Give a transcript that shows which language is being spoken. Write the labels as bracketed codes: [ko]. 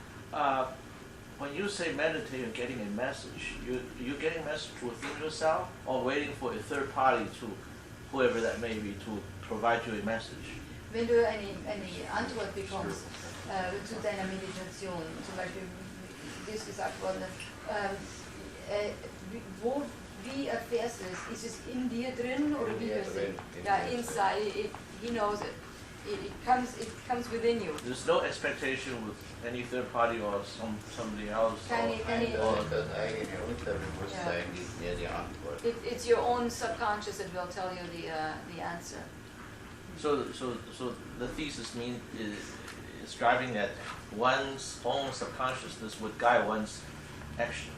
[en] When you say meditate, you're getting a message. You're getting a message within yourself, or waiting for a third party, to whoever that may be, to provide you a message. [de] Wenn du eine Antwort bekommst zu deiner Meditation, zum Beispiel dir gesagt worden, wie erfährst du es? Ist es in dir drin oder wie hörst du es? [en] Ja, inside, he knows it. It comes within you. There's no expectation with any third party or somebody else. [de] Das eigene Unterbewusstsein gibt mir die Antwort. [en] It's your own subconscious that will tell you the answer. So the thesis is driving that one's own subconsciousness would guide one's action.